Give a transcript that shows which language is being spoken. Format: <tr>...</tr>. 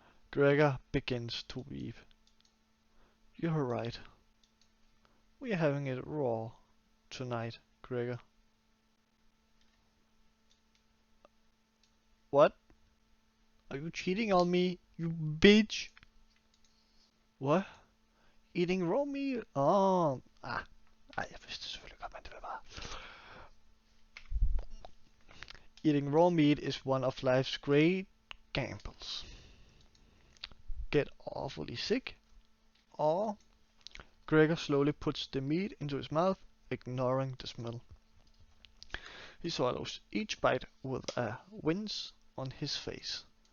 <en>Gregor begins to weep. You're right. We're having it raw tonight, Gregor. What? Are you cheating on me, you bitch? What? Eating raw meat?</en> <da>Jeg vidste selvfølgelig godt, man det var.</da> <en>Eating raw meat is one of life's great gambles. Get awfully sick, or Gregor slowly puts the meat into his mouth, ignoring the smell. He swallows each bite with a wince on his face.</en>